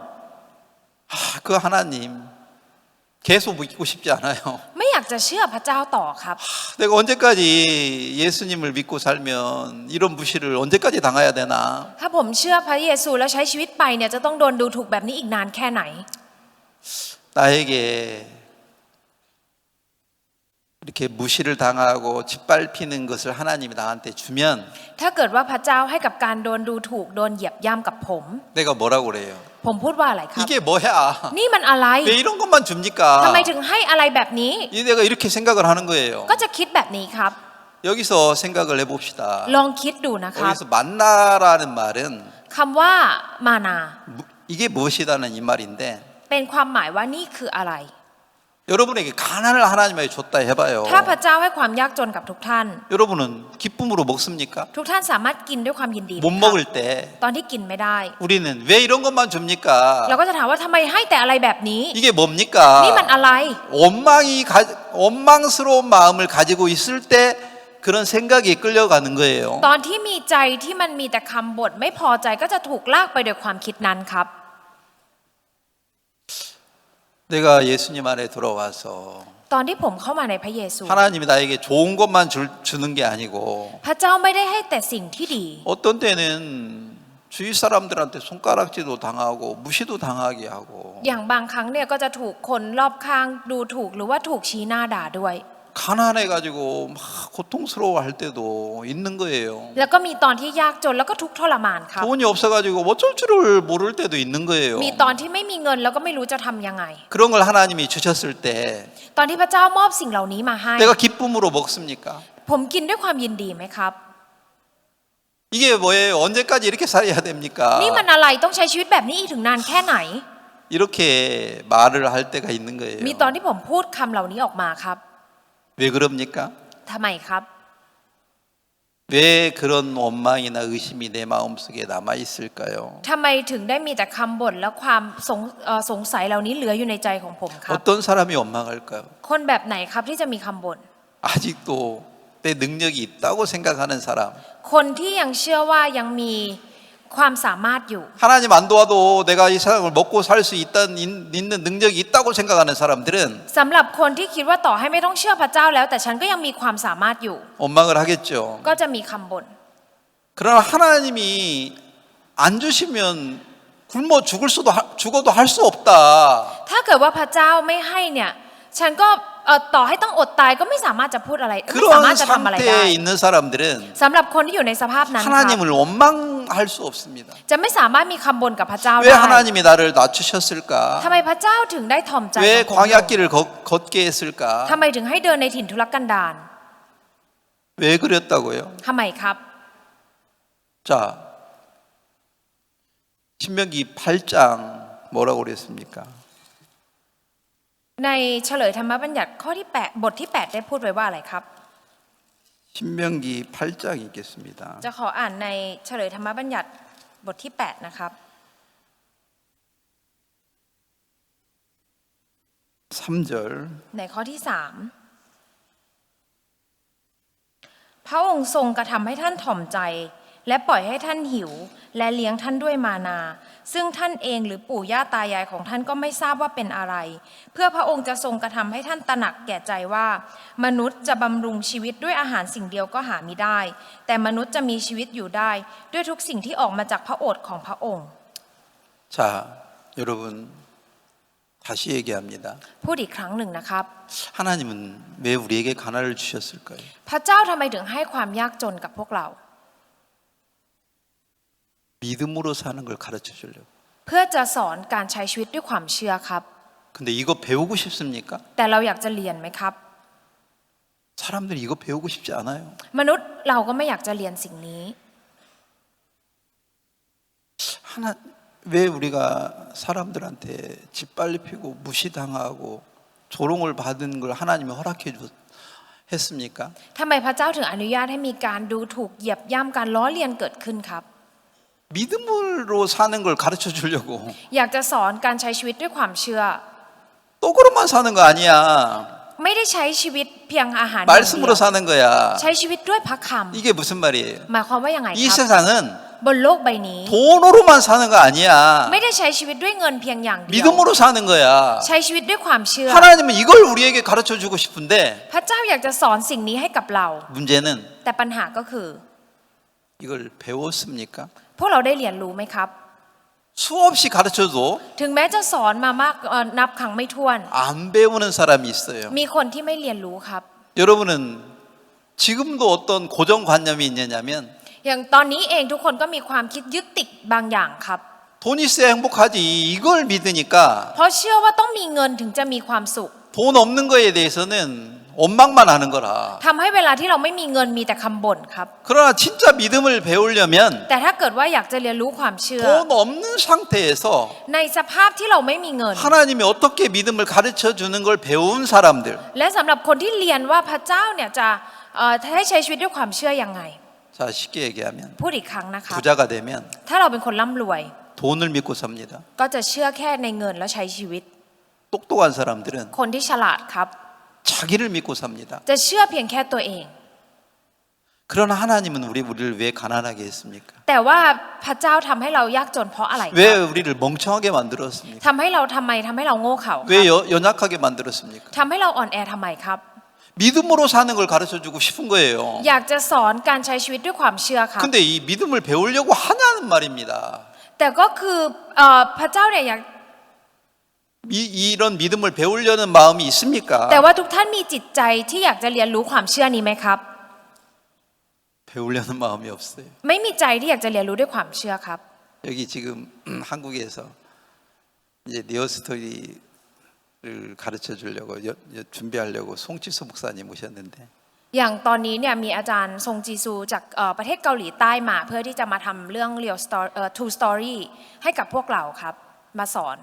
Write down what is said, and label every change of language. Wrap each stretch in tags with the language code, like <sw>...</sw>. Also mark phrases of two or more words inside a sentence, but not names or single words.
<ko>그 하나님 계속 믿고 싶지 않아요.</ko> <th>ไม่อยากจะเชื่อพระเจ้าต่อครับ</th> <ko>내가 언제까지 예수님을 믿고 살면 이런 무시를 언제까지 당해야 되나?</ko> <th>ถ้าผมเชื่อพระเยซูแล้วใช้ชีวิตไปเนี่ยจะต้องโดนดูถูกแบบนี้อีกนานแค่ไหน</th> <ko>나에게 이렇게 무시를 당하고 짓밟히는 것을 하나님이 나한테 주면</ko> <th>ถ้าเกิดว่าพระเจ้าให้กับการโดนดูถูกโดนเหยียบย่ำกับผม</th> <ko>내가 뭐라고 그래요?</ko> <th>ผมพูดว่าอะไรครับ</th> <ko>이게 뭐야?</ko> <th>นี่มันอะไร</th> <ko>왜 이런 것만 줍니까?</ko> <th>ทำไมถึงให้อะไรแบบนี้</th> <ko>내가 이렇게 생각을 하는 거예요.</ko> <th>ก็จะคิดแบบนี้ครับ</th> <ko>여기서 생각을 해봅시다.</ko> <th>ลองคิดดูนะครับ</th> <ko>여기서 만나라는 말은</ko> <th>คำว่ามานา</th> <ko>이게 무엇이다는 이 말인데</ko> <th>เป็นความหมายว่านี่คืออะไร</th> <ko>여러분에게 가난을 하나님이 줬다 해봐요.</ko> <th>ถ้าพระเจ้าให้ความยากจนกับทุกท่าน</th> <ko>여러분은 기쁨으로 먹습니까?</ko> <th>ทุกท่านสามารถกินด้วยความยินดีไหม</th> <ko>못</ko> <th>ครับ</th> <ko>먹을 때</ko> <th>ตอนที่กินไม่ได้</th> <ko>우리는 왜 이런 것만 줍니까?</ko> <th>เราก็จะถามว่าทำไมให้แต่อะไรแบบนี้</th> <ko>이게 뭡니까?</ko> <th>นี่มันอะไร</th> <ko>원망스러운 마음을 가지고 있을 때 그런 생각이 끌려가는 거예요.</ko> <th>ตอนที่มีใจที่มันมีแต่คำบ่นไม่พอใจก็จะถูกลากไปโดยความคิดนั้นครับ</th> <ko>내가 예수님 안에 들어와서</ko> <th>ตอนที่ผมเข้ามาในพระเยซู</th> <ko>하나님이 나에게 좋은 것만 주는 게 아니고</ko> <th>พระเจ้าไม่ได้ให้แต่สิ่งที่ดี</th> <ko>어떤 때는 주위 사람들한테 손가락질도 당하고 무시도 당하게 하고</ko> <th>อย่างบางครั้งเนี่ยก็จะถูกคนรอบข้างดูถูกหรือว่าถูกชี้หน้าด่าด้วย</th> <ko>가난해가지고 막 고통스러워할 때도 있는 거예요.</ko> <th>แล้วก็มีตอนที่ยากจนแล้วก็ทุกข์ทรมานครับ</th> <ko>돈이 없어가지고 어쩔 줄을 모를 때도 있는 거예요.</ko> <th>มีตอนที่ไม่มีเงินแล้วก็ไม่รู้จะทำยังไง</th> <ko>그런 걸 하나님이 주셨을 때</ko> <th>ตอนที่พระเจ้ามอบสิ่งเหล่านี้มาให้</th> <ko>내가 기쁨으로 먹습니까?</ko> <th>ผมกินด้วยความยินดีไหมครับ</th> <ko>이게 뭐예요? 언제까지 이렇게 살아야 됩니까?</ko> <th>นี่มันอะไรต้องใช้ชีวิตแบบนี้อีกถึงนานแค่ไหน</th> <ko>이렇게 말을 할 때가 있는 거예요.</ko> <th>มีตอนที่ผมพูดคำเหล่านี้ออกมาครับ</th> <ko>왜 그럽니까?</ko> <th>ทำไมครับ</th> <ko>왜 그런 원망이나 의심이 내 마음속에 남아 있을까요?</ko> <th>ทำไมถึงได้มีแต่คำบ่นและความสงสัยเหล่านี้เหลืออยู่ในใจของผมครับ</th> <ko>어떤 사람이 원망할까요?</ko> <th>คนแบบไหนครับที่จะมีคำบ่น</th> <ko>아직도 내 능력이 있다고 생각하는 사람.</ko> <th>คนที่ยังเชื่อว่ายังมีความสามารถอยู่</th> <ko>하나님 안 도와도 내가 이 세상을 먹고 살 수 있는 능력이 있다고 생각하는 사람들은</ko> <th>สำหรับคนที่คิดว่าต่อให้ไม่ต้องเชื่อพระเจ้าแล้ว แต่ฉันก็ยังมีความสามารถอยู่</th> <ko>원망을 하겠죠.</ko> <th>ก็จะมีคำบ่น</th> <ko>그러나 하나님이 안 주시면 굶어 죽어도 할 수 없다.</ko> <th>ถ้าเกิดว่าพระเจ้าไม่ให้เนี่ยฉันก็ต่อให้ต้องอดตายก็ไม่สามารถจะพูดอะไรไม่สามารถ</th> <ko>그런</ko> <th>จะทำอะไรได้</th> <ko>상태에 있는 사람들은</ko> <th>สำหรับคนที่อยู่ในสภาพนั้นครับ</th> <ko>하나님을 원망할 수 없습니다.</ko> <th>จะไม่สามารถมีคำบ่นกับพระเจ้า</th> <ko>왜</ko> <th>ได้</th> <ko>하나님이 나를 낮추셨을까?</ko> <th>ทำไมพระเจ้าถึงได้ถ่อมใจ</th> <ko>왜</ko> <th>ของผม</th> <ko>광야길을 걷게 했을까?</ko> <th>ทำไมถึงให้เดินในถิ่นทุรกันดาร</th> <ko>왜 그랬다고요?</ko> <th>ทำไมครับ</th> <ko>자, 신명기 8장 뭐라고 그랬습니까?</ko> <th>ในเฉลยธรรมบัญญัติข้อที่8บทที่8ได้พูดไว้ว่าอะไรครับ</th> <ko>신명기 8장 읽겠습니다.</ko> <th>จะขออ่านในเฉลยธรรมบัญญัติบทที่8นะครับ</th> <ko>3절</ko> <th>ในข้อที่3พระองค์ทรงกระทำให้ท่านถ่อมใจ และปล่อยให้ท่านหิว และเลี้ยงท่านด้วยมานา ซึ่งท่านเองหรือปู่ย่าตายายของท่านก็ไม่ทราบว่าเป็นอะไร เพื่อพระองค์จะทรงกระทำให้ท่านตระหนักแก่ใจว่า มนุษย์จะบำรุงชีวิตด้วยอาหารสิ่งเดียวก็หามิได้ แต่มนุษย์จะมีชีวิตอยู่ได้ ด้วยทุกสิ่งที่ออกมาจากพระโอษฐ์ของพระองค์</th> <ko>자, 여러분 다시 얘기합니다.</ko> <th>พูดอีกครั้งหนึ่งนะครับ</th> <ko>하나님은 왜 우리에게 가난을 주셨을까요?</ko> <th>พระเจ้าทำไมถึงให้ความยากจนกับพวกเรา</th> <ko>믿음으로 사는 걸 가르쳐 주려고.</ko> <th>เพื่อจะสอนการใช้ชีวิตด้วยความเชื่อครับ</th> <ko>근데 이거 배우고 싶습니까?</ko> <th>แต่เราอยากจะเรียนไหมครับ</th> <ko>사람들이 이거 배우고 싶지 않아요.</ko> <th>มนุษย์เราก็ไม่อยากจะเรียนสิ่งนี้</th> <ko>왜 우리가 사람들한테 짓밟히고 무시당하고 조롱을 받은 걸 하나님이 했습니까?</ko> <th>ทำไมพระเจ้าถึงอนุญาตให้มีการดูถูกเหยียบย่ำการล้อเลียนเกิดขึ้นครับ</th> <ko>믿음으로 사는 걸 가르쳐 주려고.</ko> <th>อยากจะสอนการใช้ชีวิตด้วยความเชื่อ</th> <ko>똑으로만 사는 거 아니야.</ko> <th>ไม่ได้ใช้ชีวิตเพียงอาหารอย่างเดียว</th> <ko>말씀으로 사는 거야.</ko> <th>ใช้ชีวิตด้วยพระค</th> <ko>이게 무슨 말이에요?</ko> <th>ำหมายความว่ายังไง</th> <ko>이</ko> <th>ครับ</th> <ko>세상은</ko> <th>บนโลกใบนี้</th> <ko>돈으로만 사는 거 아니야.</ko> <th>ไม่ได้ใช้ชีวิตด้วยเงินเพียงอย่างเดียว</th> <ko>믿음으로 사는 거야.</ko> <th>ใช้ชีวิตด้วยความเชื่อ</th> <ko>하나님은 이걸 우리에게 가르쳐 주고 싶은데</ko> <th>พระเจ้าอยากจะสอนสิ่งนี้ให้กับเรา</th> <ko>문제는</ko> <th>แต่ปัญหาก็คือ</th> <ko>이걸 배웠습니까?</ko> <th>พวกเราได้เรียนรู้ไหมครับ</th> <ko>수없이 가르쳐도</ko> <th>ถึงแม้จะสอนมามากนับครั้งไม่ถ้วน</th> <ko>안 배우는 사람이 있어요.</ko> <th>มีคนที่ไม่เรียนรู้ครับ</th> <ko>여러분은 지금도 어떤 고정관념이 있느냐면</ko> <th>อย่างตอนนี้เองทุกคนก็มีความคิดยึดติดบางอย่างครับ</th> <ko>돈 있어야 행복하지 이걸 믿으니까</ko> <th>เพราะเชื่อว่าต้องมีเงินถึงจะมีความสุข</th> <ko>돈 없는 거에 대해서는 원망만 하는 거라.</ko> <th>ทำให้เวลาที่เราไม่มีเงินมีแต่คำบ่นครับ</th> <ko>그러나 진짜 믿음을 배우려면</ko> <th>แต่ถ้าเกิดว่าอยากจะเรียนรู้ความเชื่อ</th> <ko>돈 없는 상태에서</ko> <th>ในสภาพที่เราไม่มีเงิน</th> <ko>하나님이 어떻게 믿음을 가르쳐 주는 걸 배운 사람들.</ko> <th>และสำหรับคนที่เรียนว่าพระเจ้าเนี่ยจะให้ใช้ชีวิตด้วยความเชื่อยังไง</th> <ko>자, 쉽게 얘기하면</ko> <th>พูดอีกครั้งนะคะ</th> <ko>부자가 되면</ko> <th>ถ้าเราเป็นคนร่ำรวย</th> <ko>돈을 믿고 삽니다.</ko> <th>ก็จะเชื่อแค่ในเงินแล้วใช้ชีวิต</th> <ko>똑똑한 사람들은</ko> <th>คนที่ฉลาดครับ</th> <ko>자기를 믿고 삽니다.</ko> <th>จะเชื่อเพียงแค่ตัวเอง</th> <ko>그러나 하나님은 우리를 왜 가난하게 했습니까?</ko> <th>แต่ว่าพระเจ้าทำให้เรายากจนเพราะอะไรค</th> <ko>왜</ko> <th>รับ</th> <ko>우리를 멍청하게 만들었습니까?</ko> <th>ทำให้เราโง่เขลาค</th> <ko>왜</ko> <th>รับ</th> <ko>연약하게 만들었습니까?</ko> <th>ทำให้เราอ่อนแอทำไมครับ</th> <ko>믿음으로 사는 걸 가르쳐 주고 싶은 거예요.</ko> <th>อยากจะสอนการใช้ชีวิตด้วยความเชื่อครับ</th> <ko>근데 이 믿음을 배우려고 하냐는 말입니다.</ko> <th>แต่ก็คือพระเจ้าเนี่ยอยาก</th> <ko>이런 믿음을 배우려는 마음이 있습니까?</ko> <th>แต่ว่าทุกท่านมีจิตใจที่อยากจะเรียนรู้ความเชื่อนี้ไหมครับ</th> <ko>배우려는 마음이 없어요.</ko> <th>ไม่มีใจที่อยากจะเรียนรู้ด้วยความเชื่อครับ</th> <ko>여기 지금 한국에서 이제 니어스토리를 가르쳐 주려고 준비하려고 송치수 목사님 오셨는데</ko> <th>อย่างตอนนี้เนี่ยมีอาจารย์ซงจีซูจากประเทศเกาหลีใต้มาเพื่อที่จะมาทำเรื่อง Real Story True Story ให้กับพวกเราครับมาสอน</th>